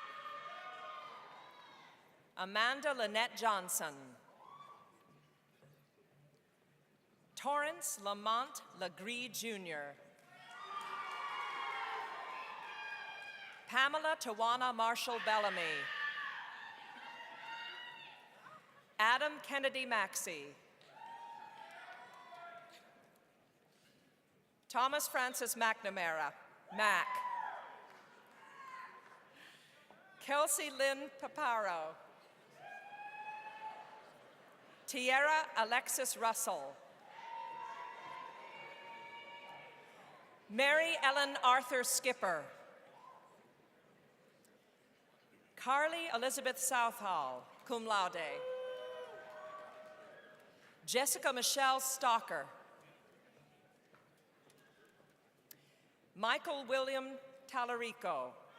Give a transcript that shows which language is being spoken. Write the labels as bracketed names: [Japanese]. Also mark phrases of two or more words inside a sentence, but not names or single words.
[English] Amanda Lynette Johnson. Torrance Lamont Legree Jr. Pamela Tawana Marshall Bellamy. Adam Kennedy Maxey. Thomas Francis McNamara, Mac. Kelsey Lynn Paparo. Tierra Alexis Russell. Mary Ellen Arthur Skipper. Carly Elizabeth Southall, [Latin] cum laude. [English] Jessica Michelle Stalker. Michael William Talarico.